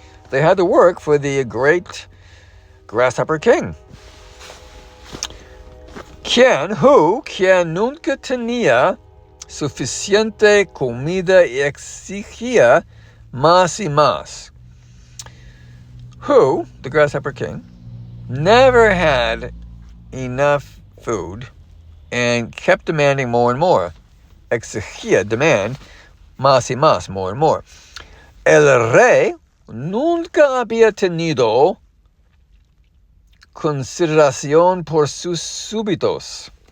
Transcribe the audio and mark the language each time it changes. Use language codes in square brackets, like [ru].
[en] They had to work for the great grasshopper king. [es] Quien nunca tenía suficiente comida y exigía más y más. [en] Who, the grasshopper king, never had enough food and kept demanding more and more. Exigía, demand, [es] más y más, [en] more and more. [es] El rey nunca había tenido consideración por sus súbditos.